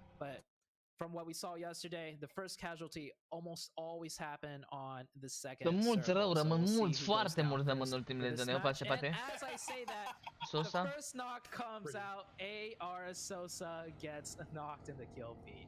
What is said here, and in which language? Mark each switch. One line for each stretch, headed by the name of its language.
English: But from what we saw yesterday, the first casualty almost always happen on the second circle.
Romanian: Mulți rău, rămân mulți, foarte mulți rămân în ultimele zone. Eu face parte.
English: As I say that, Sosa. the first knock comes out. AR Sosa gets knocked in the kill feed.